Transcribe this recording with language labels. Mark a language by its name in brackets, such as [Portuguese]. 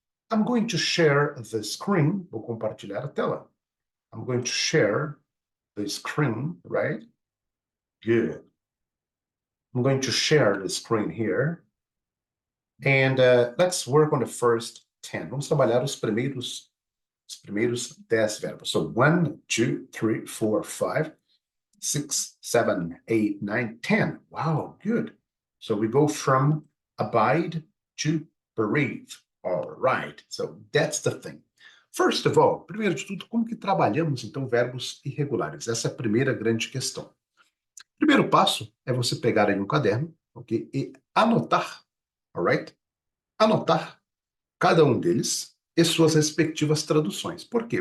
[English] I'm going to share the screen, [Portuguese] vou compartilhar a tela. [English] I'm going to share the screen, right? Good. I'm going to share the screen here. And let's work on the first 10. [Portuguese] Vamos trabalhar os primeiros 10 verbos. [English] So 1, 2, 3, 4, 5, 6, 7, 8, 9, 10. Wow, good. So we go from abide to bereave. All right, so that's the thing. First of all, [Portuguese] primeiro de tudo, como que trabalhamos, então, verbos irregulares? Essa é a primeira grande questão. Primeiro passo é você pegar aí um caderno, ok? E anotar, [English] all right? [Portuguese] Anotar cada um deles e suas respectivas traduções. Por quê?